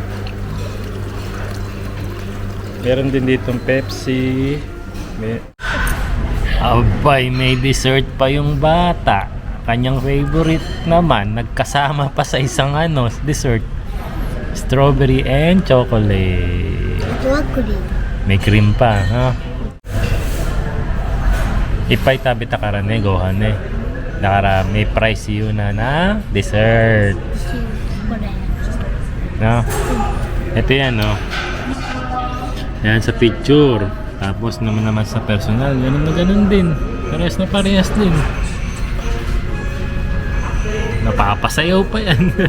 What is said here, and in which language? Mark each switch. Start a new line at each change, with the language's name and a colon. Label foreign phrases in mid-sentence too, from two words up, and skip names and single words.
Filipino: Meron din ditong Pepsi. Abay, may dessert pa yung bata. Kanyang favorite naman. Nagkasama pa sa isang dessert.
English: Strawberry and chocolate.
Filipino: May cream pa, ha?
Japanese: いっぱい食べたからね、ご飯ね。
Filipino: だから may price yun na dessert. No? Ito yan, no? Yan sa picture. Tapos naman sa personal, ganun na ganun din. Parehas din. Napapasayaw pa yan.